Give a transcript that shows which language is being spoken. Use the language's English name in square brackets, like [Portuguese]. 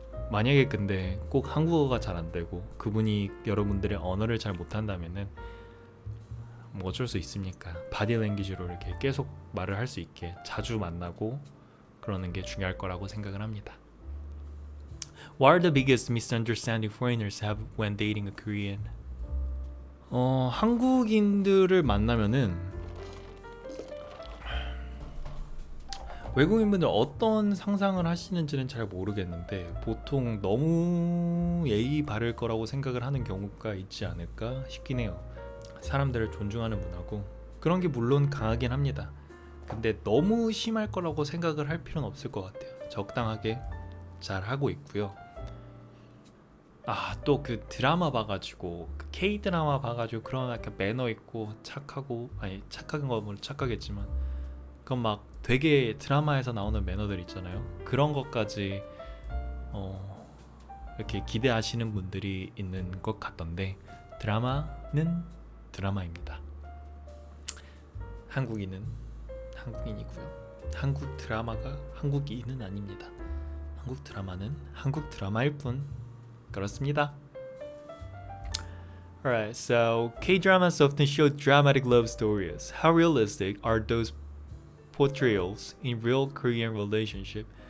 [Korean] 만약에 근데 꼭 한국어가 잘 안 되고 그분이 여러분들의 언어를 잘 못한다면은 뭐 어쩔 수 있습니까? 바디 랭귀지로 이렇게 계속 말을 할 수 있게 자주 만나고 그러는 게 중요할 거라고 생각을 합니다. [English] What are the biggest misunderstanding foreigners have when dating a Korean? [Korean] 한국인들을 만나면은 외국인분들 어떤 상상을 하시는지는 잘 모르겠는데 보통 너무 예의 바를 거라고 생각을 하는 경우가 있지 않을까 싶긴 해요. 사람들을 존중하는 문화고 그런 게 물론 강하긴 합니다. 근데 너무 심할 거라고 생각을 할 필요는 없을 것 같아요. 적당하게 잘 하고 있고요. 또 그 드라마 봐가지고 그 K 드라마 봐가지고 그런 약간 매너 있고 착하고, 아니 착한 거 뭐 착하겠지만 그건 막 되게 드라마에서 나오는 매너들 있잖아요. 그런 것까지 이렇게 기대하시는 분들이 있는 것 같던데, 드라마는 드라마입니다. 한국인은 한국인이고요. 한국 드라마가 한국인은 아닙니다. 한국 드라마는 한국 드라마일 뿐. 그렇습니다. [English] Alright, so K-dramas often show dramatic love stories. How realistic are those portrayals in real Korean relationship?